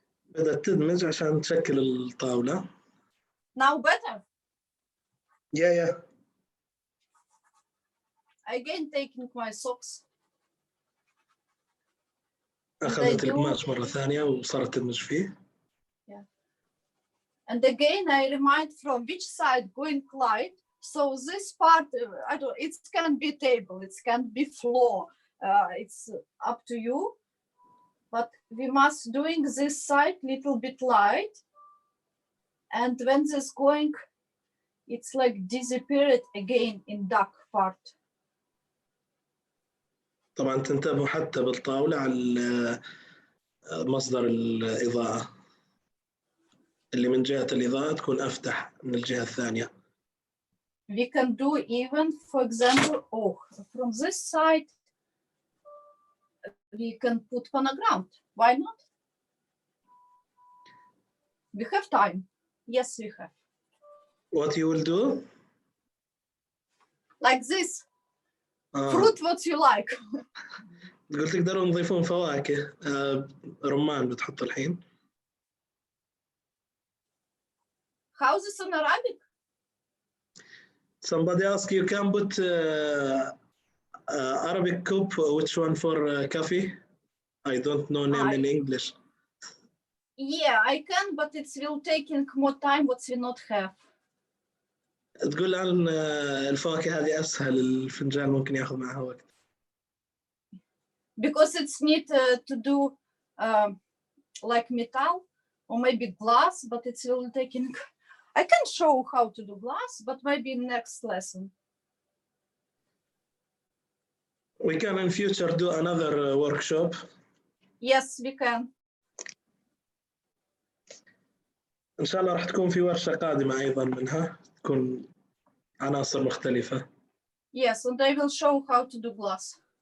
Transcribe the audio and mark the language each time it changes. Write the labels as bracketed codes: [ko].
[ar] بدأت تدمج عشان تشكل الطاولة. [en] Now better. Yeah. Again, taking my socks. [ar] أخذت القماش مرة ثانية وصارت تدمج فيه. [en] Yeah. And again, I remind from which side going light. So this part, it can be table, it can be floor. It's up to you. But we must doing this side little bit light. And when this going, it's like disappeared again in dark part. [ar] طبعا تنتبهوا حتى بالطاولة على مصدر الإضاءة اللي من جهة الإضاءة تكون أفتح من الجهة الثانية. [en] We can do even, for example, from this side, we can put phonogram. Why not? We have time. Yes, we have. What you will do? Like this. Fruit what you like. [ar] تقول تقدروا نضيفون فواكه. رمان بتحط الحين. [en] How is this in Arabic? Somebody asked you can put Arabic cup, which one for coffee? I don't know name in English. Yeah, I can, but it will taking more time what we not have. [ar] تقول الآن الفواكه هذه أسهل الفنجان ممكن يأخذ معها وقت. [en] Because it's need to do like metal or maybe glass, but it's will taking. I can show how to do glass, but maybe next lesson. We can in future do another workshop. Yes, we can. [ar] إن شاء الله راح تكون في ورشة قادمة أيضا منها تكون عناصر مختلفة. [en] Yes, and I will show how to do glass.